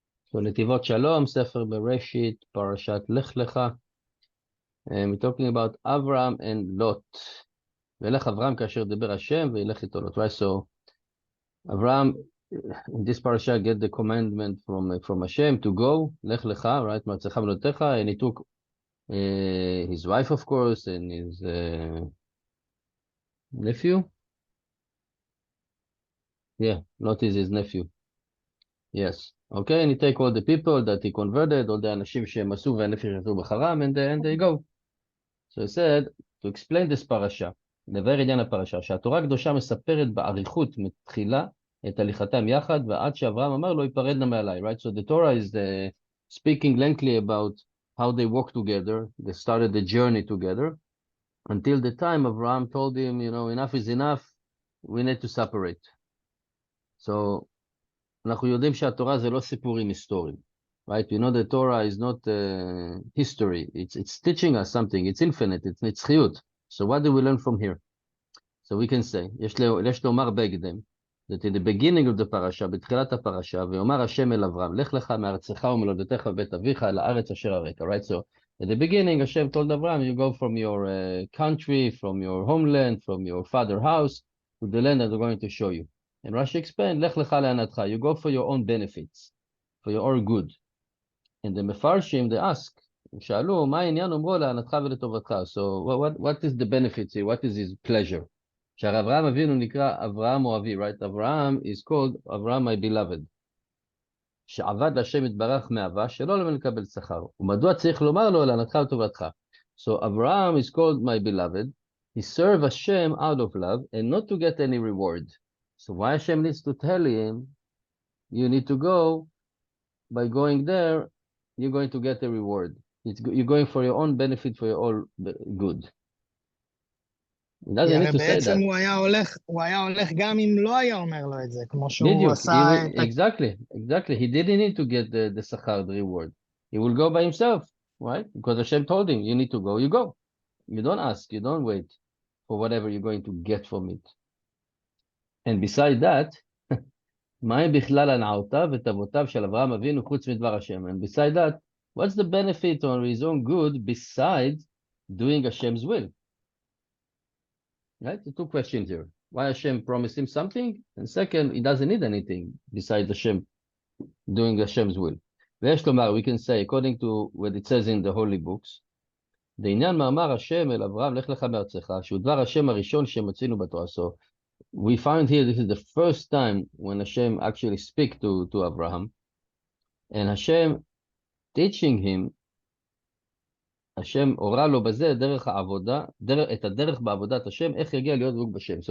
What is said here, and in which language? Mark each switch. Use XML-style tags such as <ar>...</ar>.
<he>So נתיבות שלום, ספר בראשית, פרשת לך.</he> <en>We're talking about Avram and Lot.</en> <he>וילך אברהם כאשר דיבר השם וילך איתו לוט.</he> <en>Right, so Avram, in this parasha, get the commandment from Hashem to go, לך, right,</en> <he>מארצך ומולדתך,</he> <en>and he took his wife, of course, and his nephew. Yeah, Lot is his nephew. Yes. Okay, and he take all the people that he converted, all the</en> <he>אנשים שהם עשו והנפש יצאו בחרם,</he> <en>and they go.</en> <he>So he said,</he> <en>to explain this parasha,</en> <he>לבאר עניין הפרשה, שהתורה הקדושה מספרת באריכות מתחילה את הליכתם יחד, ועד שאברהם אמר לו, ייפרדנה מעליי, right?</he> <en>So the Torah is speaking lengthily about how they walked together, they started the journey together, until the time Abraham told him, enough is enough, we need to separate.</en> <he>So, אנחנו יודעים שהתורה זה לא סיפורים היסטוריים.</he> <en>Right? We know the Torah is not history. It's teaching us something. It's infinite. It's נצחיות. So what do we learn from here? So we can say,</en> <he>יש לומר בהקדם,</he> <en>that in the beginning of the parasha,</en> <he>בתחילת הפרשה, ואומר השם אל אברהם, לך לך מארצך ומולדתך ובית אביך אל הארץ אשר אראך.</he> <en>Right? So at the beginning, Hashem told Abraham, you go from your country, from your homeland, from your father's house, to the land that I'm going to show you. And Rashi explained,</en> <he>לך לך להנאתך.</he> <en>You go for your own benefits, for your own good. And the</en> <he>מפרשים,</he> <en>they ask,</en> <he>שאלו, מה העניין אומרו להנאתך ולטובתך?</he> <en>So what is the benefits here? What is his pleasure?</en> <he>שהרי אברהם אבינו נקרא אברהם אוהבי, right?</he> <en>אברהם is called אברהם my beloved.</en> <he>שעבד להשם יתברך מאהבה, שלא למה לקבל שכר. ומדוע צריך לומר לו להנאתך ולטובתך?</he> <en>So Abraham is called my beloved. He served Hashem out of love and not to get any reward. So why Hashem needs to tell him, you need to go, by going there, you're going to get a reward. You're going for your own benefit, for your own good. He doesn't need to say that.</en> <he>הוא היה הולך גם אם לא היה אומר לו את זה, כמו שהוא בדיוק, עשה את...</he> <en>exactly. He didn't need to get the שכר, the reward. He will go by himself, right? Because Hashem told him, you need to go, you go. You don't ask, you don't wait for whatever you're going to get from it. And beside that,</en> <he>מהי בכלל הנעותיו ותאוותיו של אברהם אבינו חוץ מדבר השם?</he> <en>And beside that, what's the benefit on his own good besides doing Hashem's will? Right? The two questions here. Why Hashem promised him something? And second, he doesn't need anything besides Hashem doing Hashem's will.</en> <he>ויש לומר,</he> <en>we can say, according to what it says in the holy books,</en> <he>לעניין מאמר השם אל אברהם, לך לך מארצך, שהוא דבר השם הראשון שמצינו בתורה.</he> <en>So we find here, this is the first time when Hashem actually speak to Abraham, and Hashem teaching him, Hashem</en> <he>הורה לו בזה דרך העבודה, את הדרך בעבודת השם, איך יגיע להיות דבוק בשם.</he>